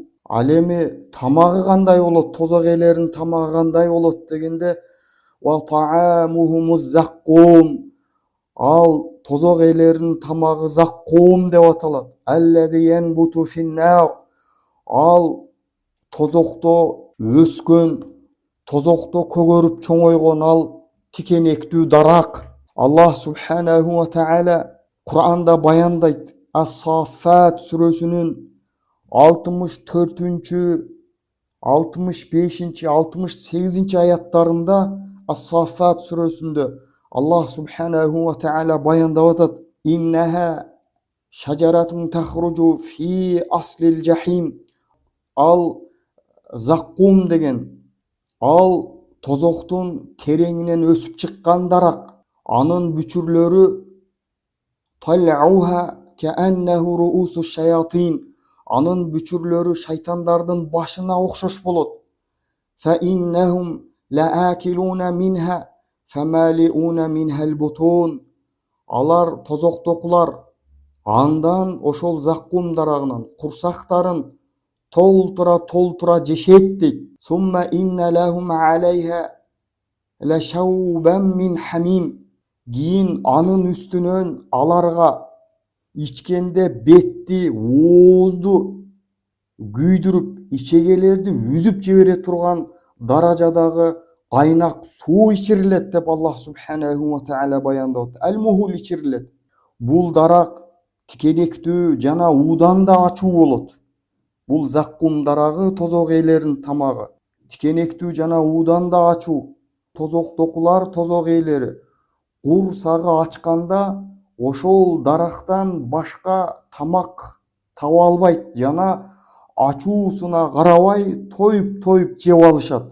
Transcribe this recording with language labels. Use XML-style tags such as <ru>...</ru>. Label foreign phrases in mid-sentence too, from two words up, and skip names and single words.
<ky>Ал эми тамагы кандай болот? Тозок ээлеринин тамагы кандай болот дегенде, ал тозок ээлеринин тамагы заккум деп аталат. Ал тозокто өскөн, тозокто көгөрүп чоңойгон ал тикенектүү дарак. Аллах</ky> <ar>سبحانه وتعالى</ar> <ky>Кур'анда баяндайт. Ас-Саффат сүрөсүнүн 64-65, 68 аяттарында, Ас-Саффат сүрөсүндө Аллах</ky> <ar>سبحانه وتعالى</ar> <ky>баяндап атат.</ky> <ar>إنها شجرة تخرج في أصل الجحيم.</ar> <ky>Ал заккум деген, ал тозоктун тереңинен өсүп чыккан дарак. Анын бүчүрлөрү</ky> <ar>طلعها كأنه رءوس الشياطين.</ar> <ky>Анын бүчүрлөрү шайтандардын башына окшош болот.</ky> <ar>فإنهم لآكلون منها فمالئون منها البطون.</ar> <ky>Алар тозоктокулар андан, ошол заккум дарагынан курсактарын толтура жешет дейт.</ky> <ar>ثم إن لهم عليها لشوبا من حميم.</ar> <ky>Кийин анын үстүнөн аларга ичкенде бетти, оозду күйдүрүп, ичегелерди үзүп жибере турган даражадагы кайнак суу ичирилет деп Аллах</ky> <ar>سبحانه وتعالى</ar> <ky>баяндап атат. Ал-мухул ичирилет. Бул дарак тикенектүү жана уудан да ачуу болот. Бул заккум дарагы тозок ээлеринин тамагы. Тикенектүү жана уудан да ачуу. Тозоктокулар тозок ээлери курсагы ачканда ошол дарактан башка тамак таба албайт жана ачуусуна карабай тоюп жеп алышат.</ky>